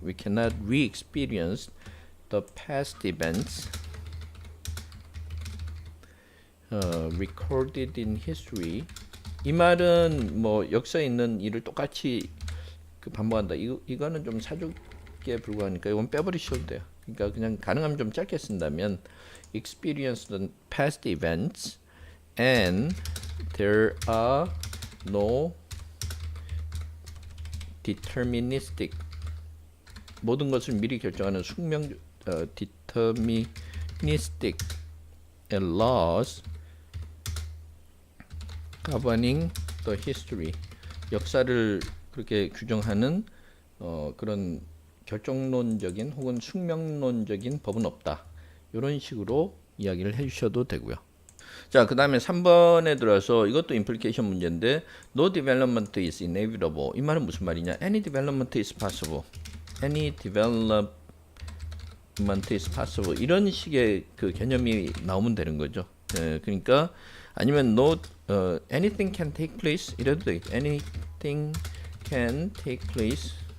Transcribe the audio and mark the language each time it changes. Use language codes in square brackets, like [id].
[en] We cannot re-experience the past events recorded in history. [ko] 이 말은 뭐 역사에 있는 일을 똑같이 그 반복한다. 이거는 좀 사주 짧게 불과하니까 이건 빼버리셔도 돼요. 그러니까 그냥 가능하면 좀 짧게 쓴다면 [en] experience the past events and there are no deterministic [ko] 모든 것을 미리 결정하는 숙명 deterministic laws [en] governing the history [ko] 역사를 그렇게 규정하는 그런 결정론적인 혹은 숙명론적인 법은 없다. 이런 식으로 이야기를 해주셔도 되고요. 자, 그 다음에 3번에 들어서 이것도 임플리케이션 문제인데 [en] No development is inevitable. [ko] 이 말은 무슨 말이냐? [en] Any development is possible. Any development is possible. [ko] 이런 식의 그 개념이 나오면 되는 거죠. 그러니까 아니면 [en] anything can take place [ko] 이래도 되겠죠. [en] Anything can take place.